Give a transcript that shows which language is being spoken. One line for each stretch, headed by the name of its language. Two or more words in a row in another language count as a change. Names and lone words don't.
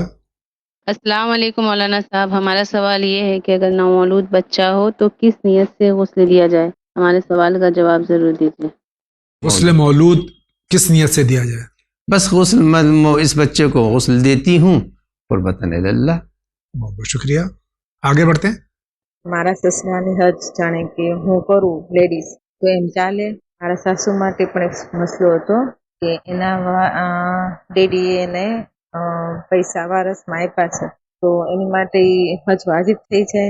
Urdu: السلام علیکم مولانا صاحب، ہمارا سوال یہ ہے کہ اگر نومولود بچہ ہو تو کس نیت سے غسل دیا جائے؟ ہمارے سوال کا جواب ضرور دیجیے۔ غسل مولود کس نیت سے دیا جائے؟ بس غسل اس بچے کو غسل دیتی ہوں
Arabic: قربتاً اللہ۔
Urdu: بہت بہت شکریہ۔ آگے بڑھتے ہیں۔
Gujarati: મારા સસરાને હજ જાણે કે હું કરું લેડીઝ તો એમ ચાલે? મારા સાસુ માટે પણ એક મસલો હતો કે એના ડેડીએ એને પૈસા વારસમાં આપ્યા છે, તો એની માટે ઈ હજ વાજિબ થઈ જાય?